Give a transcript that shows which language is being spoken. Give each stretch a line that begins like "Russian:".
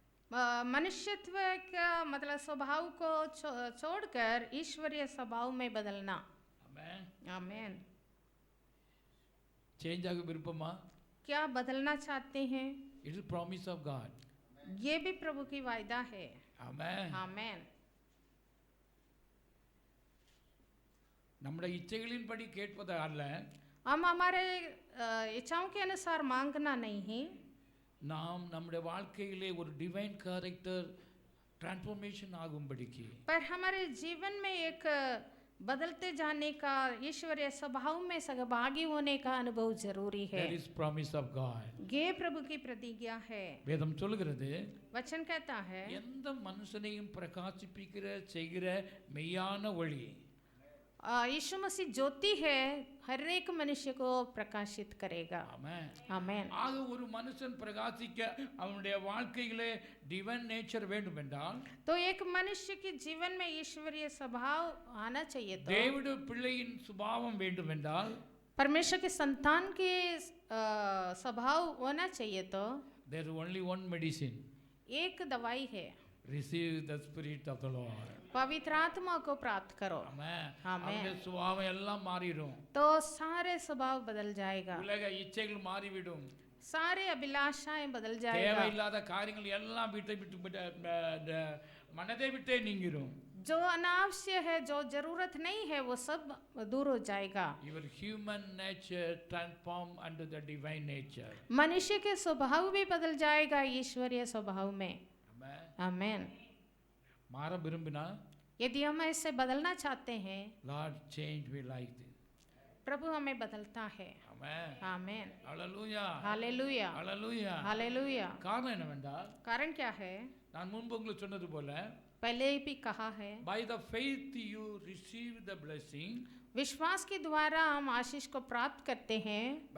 Hindi: मनुष्यत्व का मतलब स्वभाव को छोड़कर ईश्वरीय स्वभाव में बदलना।
English: Amen.
Hindi: आमेन।
Tamil: Change ஆக விருப்பமா?
Hindi: क्या बदलना चाहते हैं?
English: It is promise of God.
Hindi: ये भी प्रभु की वायदा है।
English: Amen.
Hindi: आमेन।
Tamil: நம்முடைய இச்சைகளின்படி கேட்பது அல்ல,
Hindi: हम हमारे इच्छाओं के अनुसार मांगना नहीं,
Tamil: நாம் நம்முடைய வாழ்க்கையிலே ஒரு
English: divine character transformation
Tamil: ஆகும்படிக்கு
Hindi: पर हमारे जीवन में एक बदलते जाने का, ईश्वरीय स्वभाव में सहभागी होने का अनुभव जरूरी है।
English: there is promise of God.
Hindi: ये प्रभु की प्रतिज्ञा है।
Tamil: வேதம் சொல்கிறது,
Hindi: वचन कहता है
Tamil: எந்த மனுஷனையும் பிரகாசிப்பிக்கிற செய்கிற மெய்யான ஒளி,
Hindi: यीशु मसीह ज्योति है, हर एक मनुष्य को प्रकाशित करेगा।
Tamil: ஆமென்.
Hindi: आमेन।
Tamil: ஆக ஒரு மனுஷன் பிரகாசிக்க அவனுடைய வாழ்க்கையிலே
English: divine nature
Tamil: வேண்டும் என்றால்,
Hindi: तो एक मनुष्य के जीवन में ईश्वरीय स्वभाव आना चाहिए। तो
Tamil: தேவனுடைய பிள்ளையின் சுபாவம் வேண்டும் என்றால்,
Hindi: परमेश्वर के संतान के स्वभाव होना चाहिए। तो
English: there is only one medicine.
Hindi: एक दवाई है,
English: receive the spirit of the Lord.
Hindi: पवित्र आत्मा को प्राप्त करो।
Tamil: ஆமென். ஆமென். அவனுடைய சுபாவம் எல்லாம் மாறிடும்.
Hindi: तो सारे स्वभाव बदल जाएगा,
Tamil: உலக இச்சைகள் மாறிவிடும்.
Hindi: सारे अभिलाषाएं बदल जाएगा,
Tamil: தேவையில்லாத காரியங்கள் எல்லாம் விட்டு மனதை விட்டே நீங்கிரும்.
Hindi: जो अनावश्यक है, जो जरूरत नहीं है, वो सब दूर हो जाएगा।
English: Your human nature transform under the divine nature.
Hindi: मनुष्य के स्वभाव भी बदल जाएगा ईश्वरीय स्वभाव में।
English: Amen.
Hindi: आमेन।
Tamil: மாற விரும்பினா,
Hindi: यदि हम ऐसे बदलना चाहते हैं,
English: Lord change me like this.
Hindi: प्रभु हमें बदलता है।
English: Amen.
Hindi: आमेन।
English: Hallelujah.
Hindi: हालेलुया।
English: Hallelujah.
Hindi: हालेलुया।
Tamil: காரணம் என்னவென்றால்,
Hindi: कारण क्या है?
Tamil: நான் முன்பு உங்களுக்கு சொன்னது போல,
Hindi: पहले भी कहा है,
English: by the faith you receive the blessing,
Hindi: विश्वास के द्वारा हम आशीष को प्राप्त करते हैं।